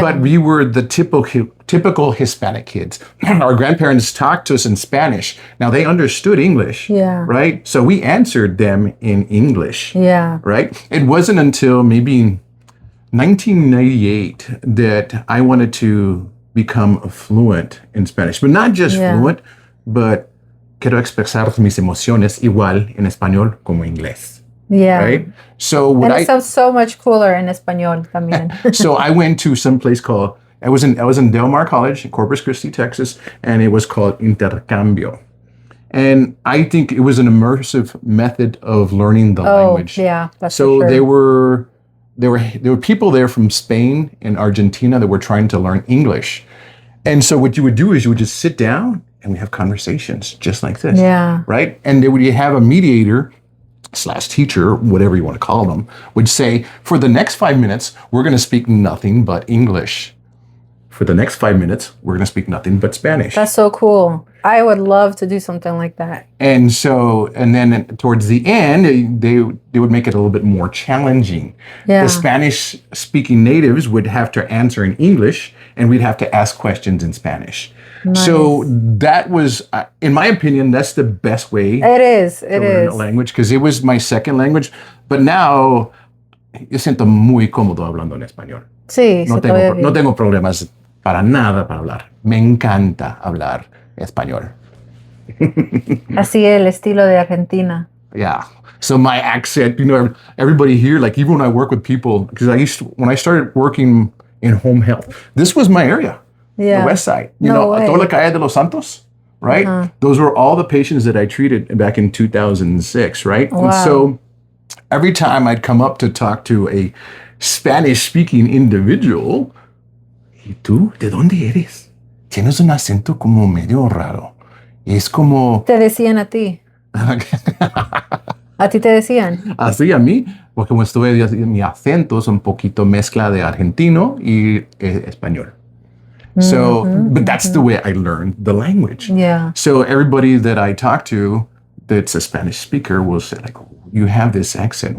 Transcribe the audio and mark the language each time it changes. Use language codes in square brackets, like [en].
[en] But we were the typical Hispanic kids. Our grandparents talked to us in Spanish. Now, they understood English, Yeah. right? So we answered them in English, Yeah. right? It wasn't until maybe 1998 that I wanted to become fluent in Spanish. But not just fluent, but [es] quiero expresar mis emociones igual en español como inglés, [en] Yeah. right? So what And it sounds so much cooler in [es] español también. [en] so I went to some place called, I was in Del Mar College in Corpus Christi, Texas, and it was called Intercambio. And I think it was an immersive method of learning the language. Yeah, that's So for sure. there were people there from Spain and Argentina that were trying to learn English. And so what you would do is you would just sit down and we have conversations just like this. Yeah. Right? And they would have a mediator / teacher, whatever you want to call them, would say, for the next 5 minutes, we're going to speak nothing but English. For the next 5 minutes, we're going to speak nothing but Spanish. That's so cool. I would love to do something like that. And so, and then towards the end, they would make it a little bit more challenging. Yeah. The Spanish-speaking natives would have to answer in English, and we'd have to ask questions in Spanish. Nice. So that was, in my opinion, that's the best way It is. to It learn is. a language, because it was my second language. But now, [es] yo siento muy cómodo hablando en español. Sí, No se puede tengo, no vivir. tengo problemas para nada para hablar. Me encanta hablar español. Así el estilo de Argentina. [en] Yeah. So my accent, everybody here, like even when I work with people, because when I started working in home health, this was my area, Yeah. the west side. No way. [es] Toda la calle de los Santos, [en] right? Those were all the patients that I treated back in 2006, right? Wow. And so every time I'd come up to talk to a Spanish-speaking individual, [es] ¿y tú? ¿De dónde eres? Tienes un acento como medio raro. Es como... Te decían a ti. A ti te decían. Así a mí, porque como estuve, mi acento es un poquito mezcla de argentino y español. [en] So, but that's the way I learned the language. Yeah. So everybody that I talk to that's a Spanish speaker will say like, you have this accent.